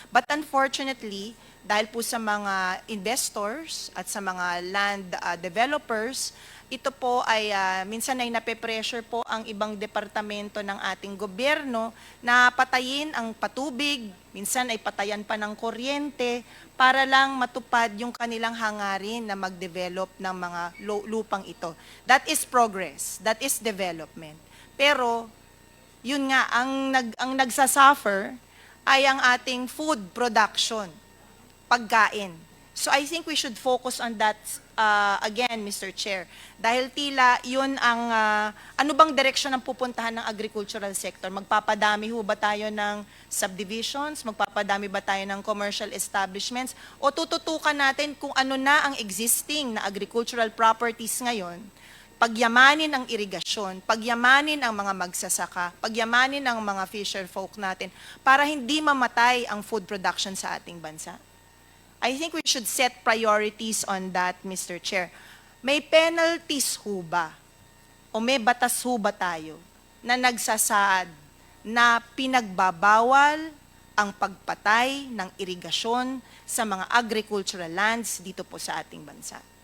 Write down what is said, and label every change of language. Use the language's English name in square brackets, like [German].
[English] But unfortunately, [Filipino] dahil po sa mga investors at sa mga land developers, ito po ay minsan ay nape-pressure po ang ibang departamento ng ating gobyerno na patayin ang patubig, minsan ay patayan pa ng kuryente para lang matupad yung kanilang hangarin na mag-develop ng mga lupang ito. [English] That is progress, that is development. [Filipino] Pero yun nga, ang nagsasuffer ay ang ating food production, pagkain. [English] So I think we should focus on that again, Mr. Chair. [Filipino] Dahil tila yun ang, ano bang direksyon ang pupuntahan ng agricultural sector? Magpapadami ho ba tayo ng subdivisions? Magpapadami ba tayo ng commercial establishments? O tututukan natin kung ano na ang existing na agricultural properties ngayon? Pagyamanin ang irigasyon, pagyamanin ang mga magsasaka, pagyamanin ang mga fisher folk natin para hindi mamatay ang food production sa ating bansa. [English] I think we should set priorities on that, Mr. [Filipino] Chair. May penalties ho ba? O may batas ho ba tayo na nagsasaad na pinagbabawal ang pagpatay ng irigasyon sa mga agricultural lands dito po sa ating bansa?